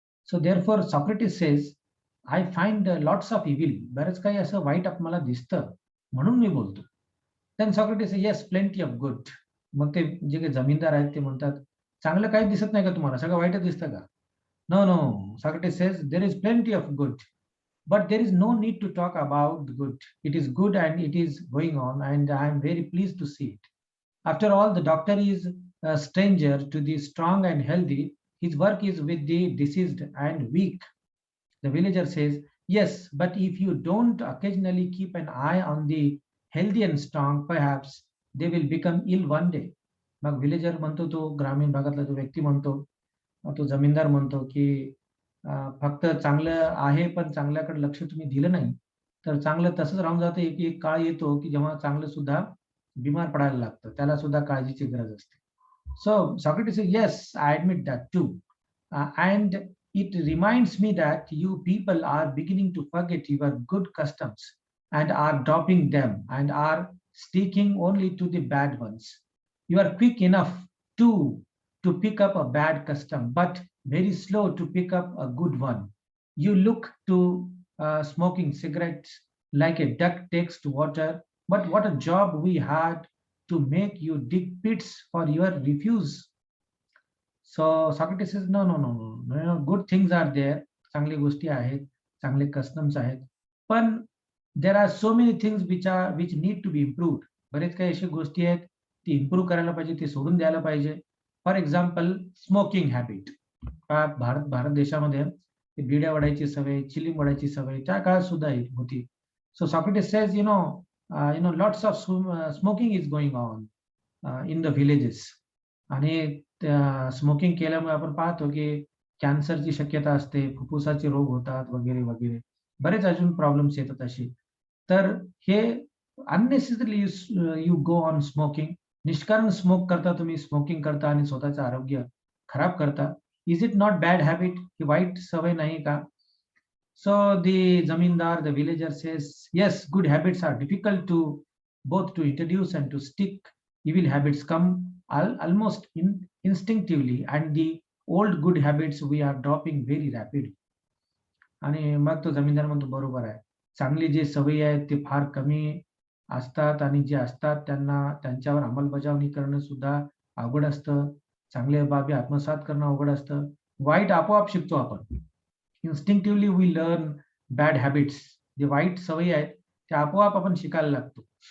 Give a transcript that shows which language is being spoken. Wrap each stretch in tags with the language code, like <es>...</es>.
<en>So therefore Socrates says, I find lots of evil.</en> <mr>बरंच काही असं वाईट आपल्याला दिसतं म्हणून मी बोलतो.</mr> <en>Then Socrates says, yes, plenty of good.</en> <mr>मग ते जे काही जमीनदार आहेत ते म्हणतात, चांगलं काही दिसत नाही का तुम्हाला, सगळं वाईटच दिसतं का?</mr> <en>No. Socrates says there is plenty of good, but there is no need to talk about the good. It is good and it is going on, and I am very pleased to see it. After all, the doctor is a stranger to the strong and healthy, his work is with the diseased and weak. The villager says, yes, but if you don't occasionally keep an eye on the healthy and strong, perhaps they will become ill one day.</en> <mr>मग villager म्हणतो, तो ग्रामीण भागातला जो व्यक्ती म्हणतो, तो जमीनदार म्हणतो की फक्त चांगलं आहे पण चांगल्याकडे लक्ष तुम्ही दिलं नाही तर चांगलं तसंच राहून जातं. एक एक काळ येतो की जेव्हा चांगलं सुद्धा बिमार पडायला लागतं, त्याला सुद्धा काळजीची गरज असते.</mr> <en>So Socrates says, yes, I admit that too. And it reminds me that you people are beginning to forget your good customs and are dropping them and are sticking only to the bad ones. You are quick enough to pick up a bad custom, but very slow to pick up a good one. You look to smoking cigarettes like a duck takes to water, but what a job we had to make you dig pits for your refuse. So Socrates says, no, no, no, no, no, no, good things are there.</en> <mr>चांगली गोष्टी आहेत, चांगले customs आहेत. पण</mr> <en>there are so many things which need to be improved.</en> <mr>बरेच काही अशा गोष्टी आहेत ती इम्प्रूव्ह करायला पाहिजे, ती सोडून द्यायला पाहिजे.</mr> <en>For example smoking habit.</en> <mr>Bharat देशामध्ये बिड्या वडायची सवय, चिलिंग वडायची सवय त्या काळात सुद्धा होती.</mr> <en>So Socrates says, lots of smoking is going on in the villages.</en> <mr>आणि स्मोकिंग केल्यामुळे आपण पाहतो की कॅन्सरची शक्यता असते, फुफ्फुसाचे रोग होतात वगैरे वगैरे, बरेच अजून प्रॉब्लेम्स येतात अशी. तर हे</mr> <en>unnecessarily you go on smoking,</en> <mr>निष्कारण smoke करता, तुम्ही स्मोकिंग करता आणि स्वतःचं आरोग्य खराब करता.</mr> <en>Is it not bad habit?</en> <mr>ही वाईट सवय नाही का?</mr> <en>So the zamindar, the villager says, yes, good habits are difficult to both to introduce and to stick. Evil habits come almost instinctively, and the old good habits we are dropping very rapidly.</en> <mr>आणि मग तो जमीनदार म्हणतो, बरोबर आहे, चांगली जे सवयी आहेत ते फार कमी असतात आणि जे असतात त्यांच्यावर अंमलबजावणी करणं सुद्धा अवघड असतं. चांगल्या बाबी आत्मसात करणं अवघड असतं. वाईट आपोआप शिकतो आपण.</mr> <en>Instinctively we learn bad habits.</en> <mr>जे वाईट सवयी आहेत त्या आपोआप आपण शिकायला लागतो.</mr>